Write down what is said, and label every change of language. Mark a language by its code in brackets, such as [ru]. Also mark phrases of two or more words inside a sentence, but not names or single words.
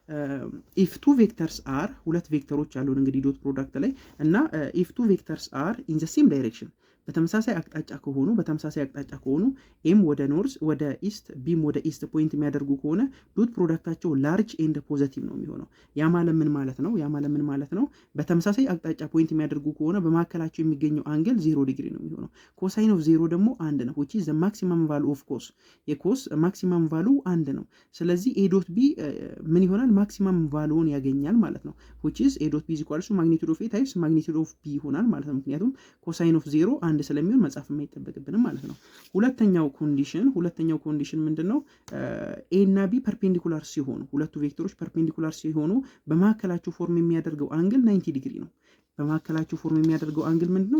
[en] if two vectors are [am] ሁለት ቬክተሮች አሉን እንግዲህ [en] dot product [am] ላይ እና [en] if two vectors are in the same direction [am] በተመሳሳይ አቅጣጫ ከሆኑ ኤም ወደ ኖርዝ ወደ ኢስት ቢም ወደ ኢስት ፖይንት የሚያደርጉ ከሆነ ዶት ፕሮዳክታቸው [en] large and positive [am] ነው የሚሆነው። ያ ማለት ምን ማለት ነው? በተመሳሳይ አቅጣጫ ፖይንት የሚያደርጉ ከሆነ በመካከላቸው የሚገኘው አንግል 0 ዲግሪ ነው የሚሆነው። [en] cosine of 0 [am] ደግሞ 1 ነው [en] which is the maximum value of cos። [am] የኮስ [en] maximum value [am] 1 ነው። ስለዚህ [en] a dot b [am] ምን ይሆናል? ማክሲመም ቫሉውን ያገኛል ማለት ነው [en] which is a dot b is equal to magnitude of a times magnitude of b [am] ይሆናል ማለት ነው። ምክንያቱም [en] cosine of 0 [am] አንድ ስለሚሆን መጻፍ የማይጠበቅብንም ማለት ነው። ሁለተኛው ኮንዲሽን ምንድነው? ኤ እና ቢ ፐርፔንዲኩላር ሲሆኑ ሁለቱ ቬክተሮች ፐርፔንዲኩላር ሲሆኑ በመካከላቸው ፎርም የሚያደርገው አንግል 90 ዲግሪ ነው። በመካከላቸው ፎርም የሚያደርገው አንግል ምንድነው?